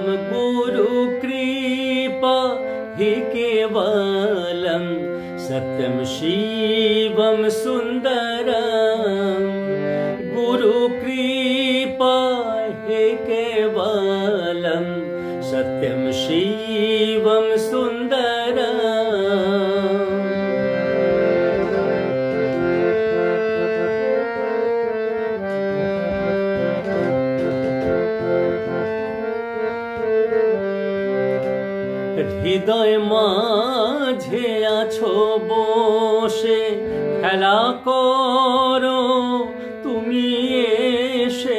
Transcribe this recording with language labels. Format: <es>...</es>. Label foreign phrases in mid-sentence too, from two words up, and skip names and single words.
<sa>गुरु कृपा हि केवलं सत्यं शिवं सुन्दरं। गुरु कृपा हि केवलं सत्यं शिवं सुन्दरम्।</sa> <bn>হৃদয় মাঝে আছো বসে খেলা করো তুমি এসে।</bn>